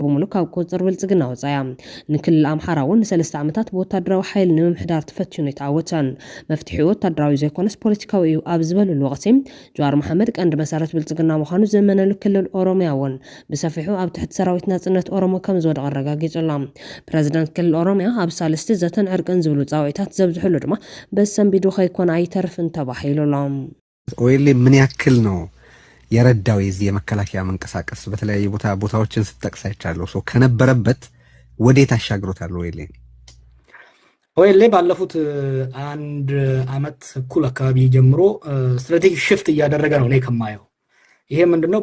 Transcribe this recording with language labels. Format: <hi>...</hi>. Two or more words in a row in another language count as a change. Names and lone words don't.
<ti>ብሙሉእ ካብ ቁፅር ብልጽግና ወፃያ ንክልል ኣምሓራ እውን ን3 ዓመታት ብወታደራዊ ሓይሊ ንምምሕዳር ተፈቲኑ ይተዓወተን መፍትሒኡ ወታደራዊ ዘይኮነስ ፖለቲካዊ እዩ ኣብ ዝበለሉ ወቅቲ ጀዋር መሓመድ ቀንዲ መሰረት ብልጽግና ምዃኑ ዘመነሉ ክልል ኦሮምያ እውን ብሰፊሑ ኣብ ትሕቲ ሰራዊት ናጽነት ኦሮሞ ከም ዝወደቐ ኣረጋጊጹላ። ፕረዚደንት ክልል ኦሮምያ ኣብ ሳልስቲ ዘተን ዕርቅን ዝብሉ ፃውዒታት ዘብዝሕሉ ድማ በሰንቢዱ ከይኮነ ኣይተርፍን ተባሂሉሎም።</ti> <am>ወይሌ ምን ያክል ነው የረዳው የዚህ የመከላከያ መንቀሳቀስ በተለያየ ቦታዎችን ስትጠቅስ አይቻለሁ። ከነበረበት ወዴት አሻግሮታል? ወይሌ ባለፉት 1 ዓመት እኩል አካባቢ ጀምሮ</am> <en>strategic shift</en> <am>እያደረገ ነው እኔ ከማየው። ይሄ ምንድነው?</am>